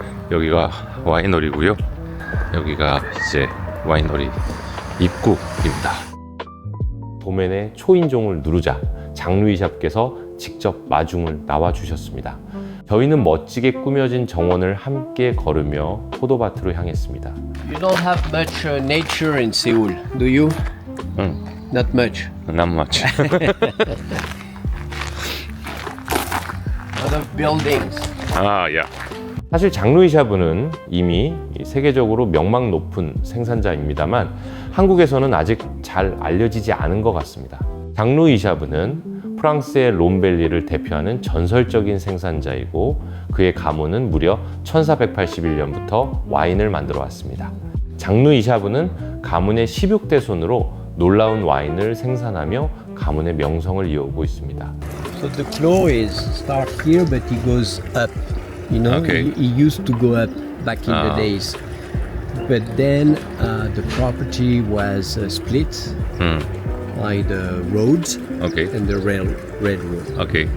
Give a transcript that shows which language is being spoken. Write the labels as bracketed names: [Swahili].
[Korean] 여기가 와이너리고요. 여기가 이제 와이너리 입구입니다. 도멘의 초인종을 누르자 장루이 샵께서 직접 마중을 나와주셨습니다. 저희는 멋지게 꾸며진 정원을 함께 걸으며 포도밭으로 향했습니다. [English] You don't have much nature in Seoul, do you? Not much. Not much. A lot of buildings. yeah. [Korean] 사실 장루이 샤브는 이미 세계적으로 명망 높은 생산자입니다만 한국에서는 아직 잘 알려지지 않은 것 같습니다. 장루이 샤브는 프랑스의 롬밸리를 대표하는 전설적인 생산자이고 그의 가문은 무려 1481년부터 와인을 만들어 왔습니다. 장루이 샤브는 가문의 16대 손으로 놀라운 와인을 생산하며 가문의 명성을 이어오고 있습니다. [English] So the claw is start here, but he goes up. You know, Okay. he used to go up back in the days. But then the property was split by the roads Okay. and the railroad. Okay.